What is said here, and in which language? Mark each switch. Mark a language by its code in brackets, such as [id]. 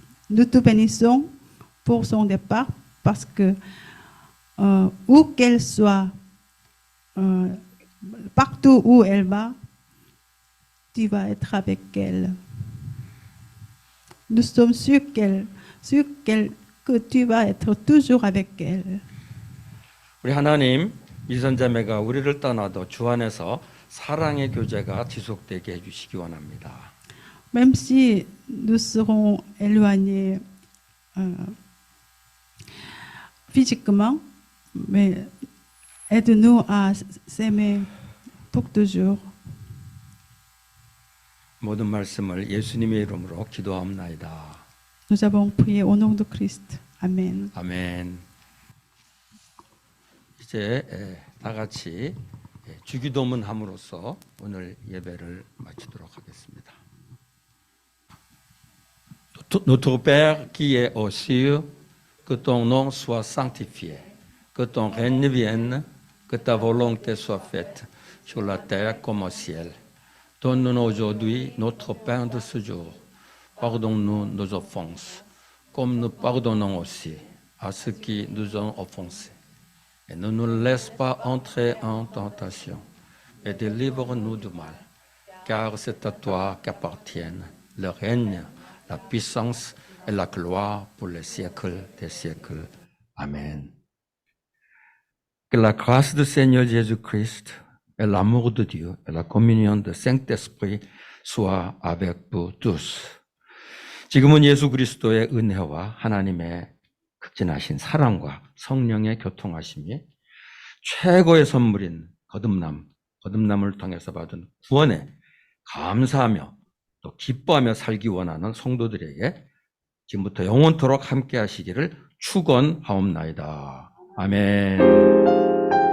[fr] Nous te bénissons pour son départ parce que où qu'elle soit, partout où elle va, tu vas être avec elle. Nous sommes sûrs que tu vas être toujours avec elle. [ko] 우리 하나님 미선 자매가 우리를 떠나도 주 안에서 사랑의 교제가 지속되게 해주시기 원합니다. [fr] Même si nous serons éloignés physiquement, mais aide-nous à s'aimer pour toujours. [ko] 모든 말씀을 예수님의 이름으로 기도합나이다. [fr] Nous avons prié au nom de Christ. Amen. [ko] 아멘. 이제 다 같이 주기도문 함으로써 오늘 예배를 마치도록 하겠습니다. [fr] Notre Père qui est aux cieux, que ton nom soit sanctifié, que ton règne vienne, que ta volonté soit faite sur la terre comme au ciel. Donne-nous aujourd'hui notre pain de ce jour. Pardonne-nous nos offenses, comme nous pardonnons aussi à ceux qui nous ont offensés. Et ne nous laisse pas entrer en tentation, mais délivre-nous du mal, car c'est à toi qu'appartiennent le règne, la puissance et la gloire pour les siècles des siècles. Amen. Que la grâce du Seigneur Jésus-Christ et l'amour de Dieu et la communion du Saint-Esprit soient avec vous tous. [ko] 지금은 예수 그리스도의 은혜와 하나님의 극진하신 사랑과 성령의 교통하심이 최고의 선물인 거듭남을 통해서 받은 구원에 감사하며 또 기뻐하며 살기 원하는 성도들에게 지금부터 영원토록 함께 하시기를 축원하옵나이다. 아멘.